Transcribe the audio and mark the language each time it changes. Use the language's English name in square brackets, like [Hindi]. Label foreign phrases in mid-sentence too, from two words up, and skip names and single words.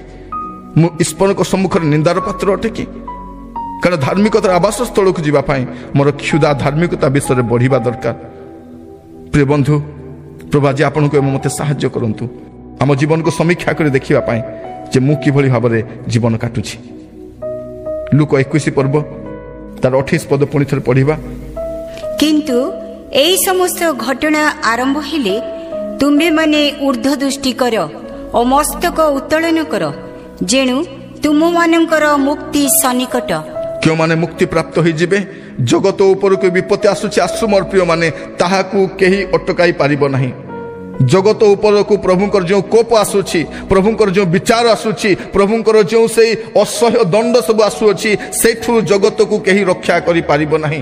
[Odia] ମୁଁ ଈଶ୍ୱରଙ୍କ ସମ୍ମୁଖରେ ନିନ୍ଦାର ପାତ୍ର ଅଟେ କି? କାରଣ ଧାର୍ମିକତାର ଆବାସ ସ୍ଥଳକୁ ଯିବା ପାଇଁ ମୋର କ୍ଷୁଧା ଧାର୍ମିକତା ବିଷୟରେ ବଢ଼ିବା ଦରକାର। ପ୍ରିୟ ବନ୍ଧୁ, ପ୍ରଭୁ ଆଜି ଆପଣଙ୍କୁ ଏବଂ ମୋତେ ସାହାଯ୍ୟ କରନ୍ତୁ ଆମ ଜୀବନକୁ ସମୀକ୍ଷା କରି ଦେଖିବା ପାଇଁ ଯେ ମୁଁ କିଭଳି ଭାବରେ ଜୀବନ କାଟୁଛି। ଲୁକ 21 ପର୍ବ ତାର 28 ପଦ ପୁଣି ଥରେ ପଢ଼ିବା। କିନ୍ତୁ ଏହି ସମସ୍ତ ଘଟଣା ଆରମ୍ଭ ହେଲେ ତୁମେ ମାନେ ଊର୍ଦ୍ଧ୍ୱ ଦୃଷ୍ଟି କର ଓ ମସ୍ତକ ଉତ୍ତୋଳନ କର ଯେଣୁ ତୁମମାନଙ୍କର ମୁକ୍ତି ସନ୍ନିକଟ। କେଉଁମାନେ ମୁକ୍ତି ପ୍ରାପ୍ତ ହୋଇଯିବେ ଜଗତ ଉପରକୁ ବିପତ୍ତି ଆସୁଛି ଆସୁ ମୋର ପ୍ରିୟମାନେ ତାହାକୁ କେହି ଅଟକାଇ ପାରିବ ନାହିଁ। ଜଗତ ଉପରକୁ ପ୍ରଭୁଙ୍କର ଯେଉଁ କୋପ ଆସୁଛି ପ୍ରଭୁଙ୍କର ଯେଉଁ ବିଚାର ଆସୁଛି ପ୍ରଭୁଙ୍କର ଯେଉଁ ସେଇ ଅସହ୍ୟ ଦଣ୍ଡ ସବୁ ଆସୁଅଛି ସେଇଠୁ ଜଗତକୁ କେହି ରକ୍ଷା କରିପାରିବ ନାହିଁ।